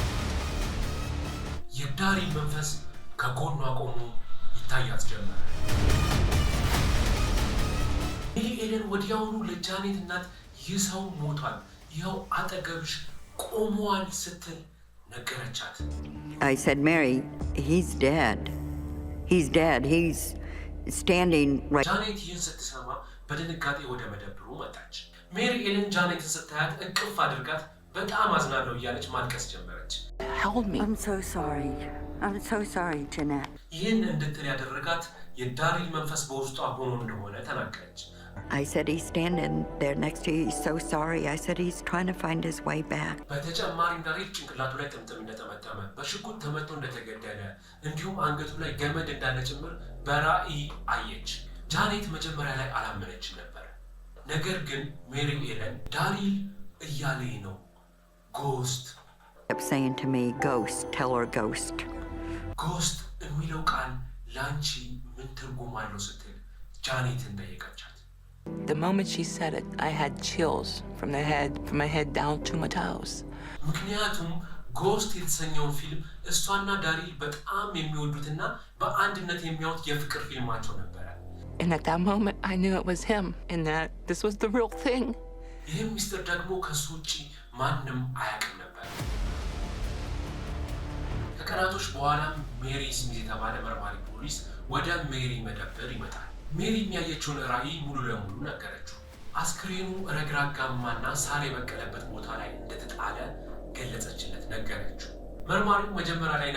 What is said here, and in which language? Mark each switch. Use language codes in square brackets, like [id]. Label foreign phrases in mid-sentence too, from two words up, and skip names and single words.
[am] የዳሪል መንፈስ ከጎኗ ቆሞ ይታያት ጀመረ። ሜሪ ኤለን ወዲያውኑ ለጃኔት እናት ይህ ሰው ሞቷል፣ ይኸው አጠገብሽ ቆሟል ስትል ነገረቻት። [en] I said, Mary, he's dead. He's dead. He's standing right. [am] ጃኔት ይህን ስትሰማ በድንጋጤ ወደ መደብሩ መጣች። ሜሪ ኤለን ጃኔትን ስታያት እቅፍ አድርጋት በጣም አዝናለሁ እያለች ማልቀስ ጀመረች። [en] Help me. I'm so sorry. I'm so sorry, Jeanette. [am] ይህን እንድትል ያደረጋት የዳሪል መንፈስ በውስጧ ሆኖ እንደሆነ ተናገረች። [en] I said, he's standing there next to you. He's so sorry. I said, he's trying to find his way back. [am] በተጨማሪም ዳሪል ጭንቅላቱ ላይ ጥምጥም እንደተመተመ፣ በሽጉጥ ተመቶ እንደተገደለ እንዲሁም አንገቱ ላይ ገመድ እንዳለ ጭምር በራእይ አየች። ጃኔት መጀመሪያ ላይ አላመነችም ነበር። ነገር ግን ሜሪ ኤለን ዳሪል እያለኝ ነው ጎስት [en] Kept saying to me, ghost, tell her ghost. [am] ጎስት የሚለው ቃል ላንቺ ምን ትርጉም አለው ስትል ጃኔትን ጠየቀቻት። [en] The moment she said it, I had chills from my head down to my toes. [am] ምክንያቱም ጎስት የተሰኘውን ፊልም እሷና ዳሪል በጣም የሚወዱትና በአንድነት የሚያዩት የፍቅር ፊልማቸው ነበረ። [en] And at that moment, I knew it was him and that this was the real thing. [am] ይህም ሚስጥር ደግሞ ከሱ ውጭ ማንም አያውቅም ነበር። ከቀናቶች በኋላም ሜሪ ስሚዝ የተባለ መርማሪ ፖሊስ ወደ ሜሪ መደብር ይመጣል። ሜሪ የሚያየችውን ራእይ ሙሉ ለሙሉ ነገረችው። አስክሬኑ ረግራጋማና ሳር የበቀለበት ቦታ ላይ እንደተጣለ ገለጸችለት፣ ነገረችው። መርማሪው መጀመሪያ ላይ